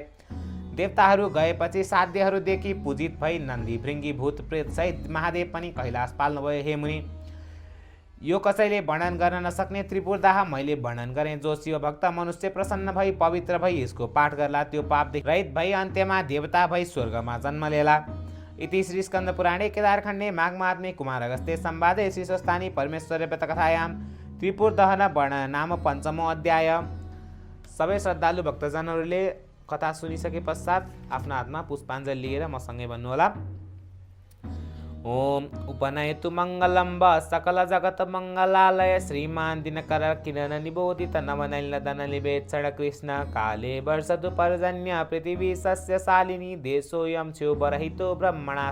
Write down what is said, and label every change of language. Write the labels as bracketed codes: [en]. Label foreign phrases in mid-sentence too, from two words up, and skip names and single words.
[ne] देवताहरू गएपछि साध्यहरूदेखि पूजित भई नन्दी भृङ्गी भूत प्रेत सहित महादेव पनि कैलाश पाल्नुभयो। हे मुनि, यो कसैले वर्णन गर्न नसक्ने त्रिपुरदाह मैले वर्णन गरेँ। जो शिवभक्त मनुष्य प्रसन्न भई पवित्र भई यसको पाठ गर्ला त्यो पापदेखि रहित भई अन्त्यमा देवता भई स्वर्गमा जन्म लेला। [sa] इति श्री स्कन्द पुराणे केदारखण्डे माघ महात्म्ये कुमार अगस्त्ये संवादे शीर्षस्थानी परमेश्वर व्रतकथायां त्रिपुर दहन वर्णन नाम 5मो अध्याय। [ne] सबै श्रद्धालु भक्तजनहरूले कथा सुनिसके पश्चात आफ्नो हातमा पुष्पाञ्जली लिएर मसँगै भन्नुहोला। [sa] ओम उपनयतु मङ्गलम्ब सकल जगत मङ्गलालय श्रीमान दिनकर किरण निबोधित नवनैलदन निवेक्षण कृष्ण काले वर्षतु पर्जन्य पृथिवी सस्य शालिनी देशोऽयं क्षोभरहितो ब्रह्मणा